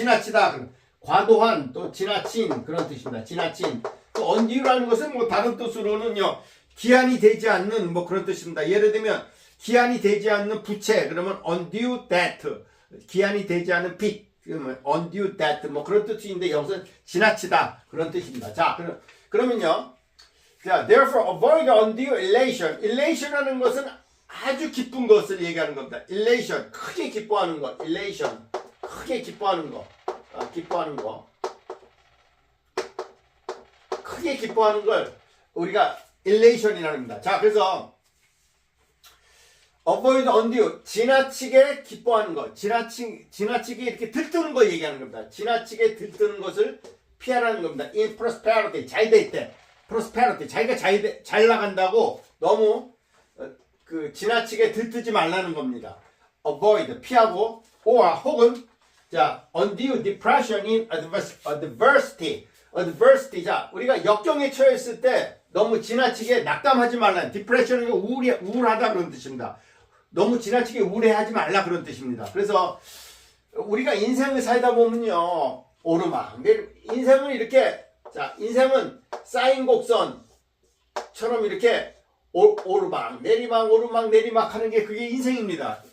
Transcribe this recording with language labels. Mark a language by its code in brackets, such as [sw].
[ko] 지나치다, 과도한, 또 지나친 그런 뜻입니다. 지나친. 또 undue라는 것은 뭐 다른 뜻으로는요, 기한이 되지 않는 뭐 그런 뜻입니다. 예를 들면 기한이 되지 않는 부채, 그러면 undue debt, 기한이 되지 않은 빚, 그러면 undue debt 뭐 그런 뜻인데 여기서는 지나치다 그런 뜻입니다. [en] 자, 그러면요, 자, therefore avoid undue elation. [ko] elation이라는 것은 아주 기쁜 것을 얘기하는 겁니다. elation, 크게 기뻐하는 것. elation, 크게 기뻐하는 것. 기뻐하는 거. 크게 기뻐하는 걸 우리가 elation이라는 겁니다. 자, 그래서 avoid undue, 지나치게 기뻐하는 것. 지나치게 이렇게 들뜨는 걸 얘기하는 겁니다. 지나치게 들뜨는 것을 피하라는 겁니다. in prosperity, 잘 될 때. prosperity, 자기가 잘 나간다고 너무 지나치게 들뜨지 말라는 겁니다. [en] avoid, [ko] 피하고, [en] or, 혹은, 자, undue depression in adversity. [ko] 자, 우리가 역경에 처했을 때 너무 지나치게 낙담하지 말라는, depression은 우울하다 그런 뜻입니다. 너무 지나치게 우울해하지 말라 그런 뜻입니다. 그래서 우리가 인생을 살다 보면요, 오르막, 인생은 이렇게, 자, 인생은 쌓인 곡선처럼 이렇게 오르막 내리막 하는 게 그게 인생입니다.